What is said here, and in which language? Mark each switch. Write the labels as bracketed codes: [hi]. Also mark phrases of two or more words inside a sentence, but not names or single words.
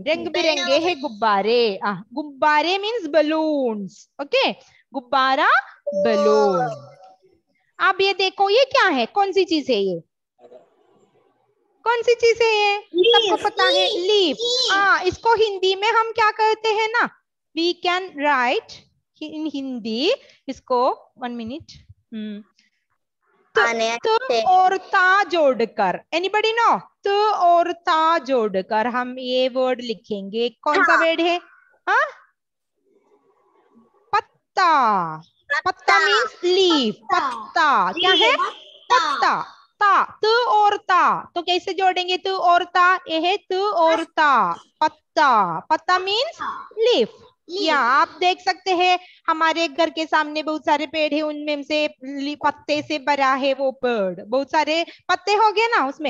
[hi] रंग बिरंगे है गुब्बारे। गुब्बारे [en] means balloons. [hi] ओके, गुब्बारा, बलून। अब ये देखो, ये क्या है? कौन सी चीज है ये? कौन सी चीज है ये? सबको पता है, लीफ। इसको हिंदी में हम क्या कहते हैं ना? [en] We can write in हिंदी इसको, 1 minute, [hi] त और ता जोड़कर, [en] anybody know? [hi] त और ता जोड़कर हम ये वर्ड लिखेंगे। कौन सा वर्ड है? पत्ता। पत्ता [en] means leaf. [hi] पत्ता क्या है? पत्ता। ता, त और ता, तो कैसे जोड़ेंगे? त और ता, ये है त और ता, पत्ता। पत्ता [en] means leaf. [hi] या आप देख सकते हैं हमारे घर के सामने बहुत सारे पेड़ है, उनमें से पत्ते से भरा है वो पेड़। बहुत सारे पत्ते हो गए ना उसमें।